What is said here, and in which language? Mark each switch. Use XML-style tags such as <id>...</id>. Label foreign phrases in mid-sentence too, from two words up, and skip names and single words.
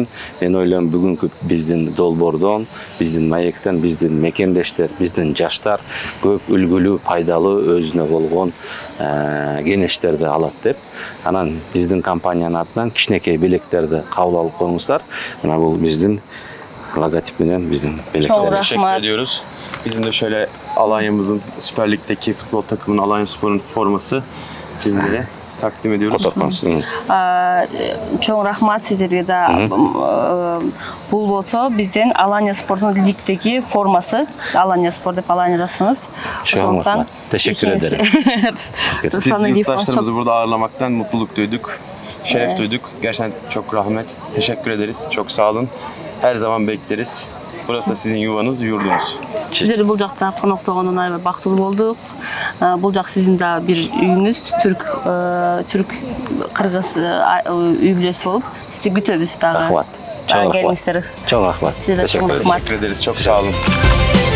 <ky>Мен ойлойм, бүгүнкү биздин долбоордон, биздин маектен биздин мекендештер, биздин жаштар көп үлгүлүү, пайдалуу, өзүнө болгон кеңештерди алат деп. Анан биздин компаниянын атынан кичинекей белектерди кабыл алып коюңуздар. Мына бул биздин логотип менен биздин белектер.</ky> <tr>Teşekkür ediyoruz. Bizim de şöyle Alanya'mızın Süper Lig'deki futbol takımının Alanya Spor'un forması sizlere takdim ediyoruz.</tr> <ky>Чоң рахмат сиздерге да. Бул болсо биздин Алания Спорттун лигдеги формасы, Алания Спорт деп Аланиядасыңыз. Чоң рахмат.</ky> <tr>Teşekkür ederim. Siz yurttaşlarımızı burada ağırlamaktan mutluluk duyduk, şeref duyduk. Gerçekten çok rahmet. Teşekkür ederiz. Çok sağ olun. Her zaman bekleriz. Burası da sizin yuvanız, yurdunuz.</tr> <ky>Сиздер бул жакта коноктогондон аябай бактылуу болдук. Бул жак сиздин да бир үйүңүз, түрк кыргыз үй бүлөсү болуп, сизди күтөбүз дагы. Рахмат. Чоң рахмат. Чоң рахмат.</ky> <tr>Teşekkür ederiz. Çok sağ olun.</tr>